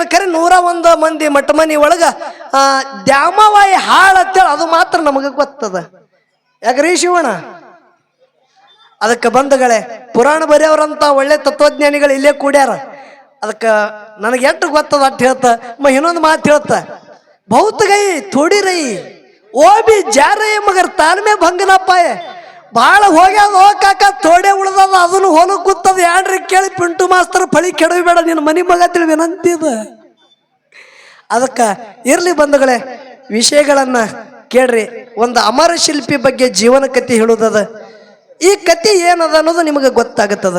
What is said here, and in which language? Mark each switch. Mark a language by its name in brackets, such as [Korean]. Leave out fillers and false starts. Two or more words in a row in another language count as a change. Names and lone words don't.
[Kannada] ಖರೆ 101 ಮಂದಿ ಮಠಮನಿ ಒಳಗ ದ್ಯಾಮವಾಯಿ ಹಾಳತ್ತೇಳಿ ಅದು ಮಾತ್ರ ನಮಗೆ ಗೊತ್ತದ. ಯಾಕ್ರಿ ಶಿವಣ್ಣ? ಅದಕ್ಕೆ ಬಂಧುಗಳೇ, ಪುರಾಣ ಬರೆಯವ್ರಂತ ಒಳ್ಳೆ ತತ್ವಜ್ಞಾನಿಗಳು ಇಲ್ಲೇ ಕೂಡ್ಯಾರ. ಅದಕ್ಕೆ ನನಗೆ ಎಷ್ಟು ಗೊತ್ತದ ಅಟ್ ಹೇಳ್ತ ಇನ್ನೊಂದು ಮಾತು ಹೇಳ್ತ, [Hindi] बहुत गई थोड़ी रही वो भी जा रही मगर ताल में भंग ना पाए. [Kannada] ಭಾಳ ಹೋಗ್ಯಾದ ಹೋ ಕಾಕ, ಥೋಡೆ ಉಳ್ದದ, ಅದನ್ನು ಹೊಲಕ್ಕೆ ಕೂತದ. ಯಾಡ್ರಿ ಕೇಳಿ ಪಿಂಟು ಮಾಸ್ತರ್ ಫಳಿ ಕೆಡವಿಬೇಡ, ನಿನ್ನ ಮನಿ ಮಗ ತಿಳಿ ವಿನಂತಿದ. ಅದಕ್ಕೆ ಇರ್ಲಿ ಬಂಧುಗಳೇ, ವಿಷಯಗಳನ್ನ ಕೇಳ್ರಿ. ಒಂದು ಅಮರ ಶಿಲ್ಪಿ ಬಗ್ಗೆ ಜೀವನ ಕಥೆ ಹೇಳುದದ. ಈ ಕಥೆ ಏನದ ಅನ್ನೋದು ನಿಮಗೆ ಗೊತ್ತಾಗುತ್ತದ.